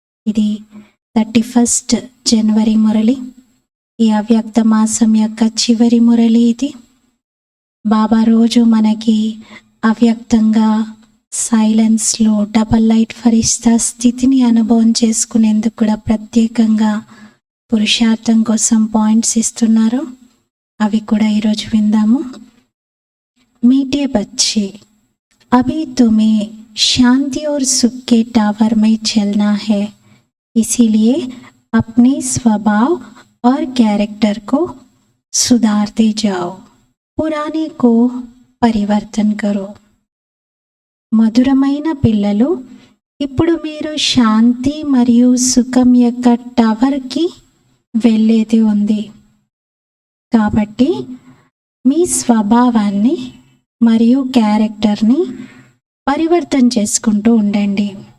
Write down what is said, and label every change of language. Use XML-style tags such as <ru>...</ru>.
<te>ఇది 31 జనవరి మురళి. ఈ అవ్యక్త మాసం యొక్క చివరి మురళి ఇది. బాబా రోజు మనకి అవ్యక్తంగా సైలెన్స్లో డబల్ లైట్ ఫరిస్తా స్థితిని అనుభవం చేసుకునేందుకు కూడా ప్రత్యేకంగా పురుషార్థం కోసం పాయింట్స్ ఇస్తున్నారు. అవి కూడా ఈరోజు విందాము.</te> <hi>मीठे बच्चे, अभी तुम्हें शांति और सुख के टावर में चलना है, इसीलिए अपने स्वभाव और कैरेक्टर को सुधारते जाओ, पुराने को परिवर्तन करो.</hi> <te>మధురమైన పిల్లలు, ఇప్పుడు మీరు శాంతి మరియు సుఖం యొక్క టవర్కి వెళ్ళేది ఉంది. కాబట్టి మీ స్వభావాన్ని మరియు క్యారెక్టర్ని పరివర్తన చేసుకుంటూ ఉండండి.</te>